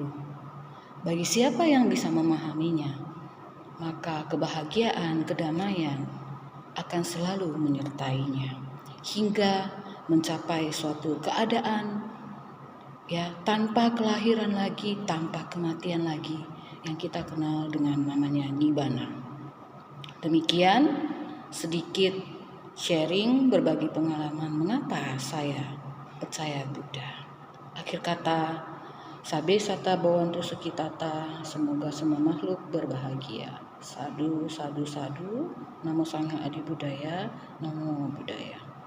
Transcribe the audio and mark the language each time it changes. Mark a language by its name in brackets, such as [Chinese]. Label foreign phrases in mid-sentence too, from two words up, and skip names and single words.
[Indonesian] Bagi siapa yang bisa memahaminya, maka kebahagiaan, kedamaian akan selalu menyertainya hingga mencapai suatu keadaan, ya, tanpa kelahiran lagi, tanpa kematian lagi, yang kita kenal dengan namanya Nibbana. Demikian sedikit sharing, berbagi pengalaman mengapa saya percaya Buddha. Akhir kata, [Pali] Sabe Sata Bhawantu Sukhitata, [Indonesian] semoga semua makhluk berbahagia. Sadu, sadu, sadu. [Pali] Namo Sangha Adi Buddhaya, Namo Buddhaya.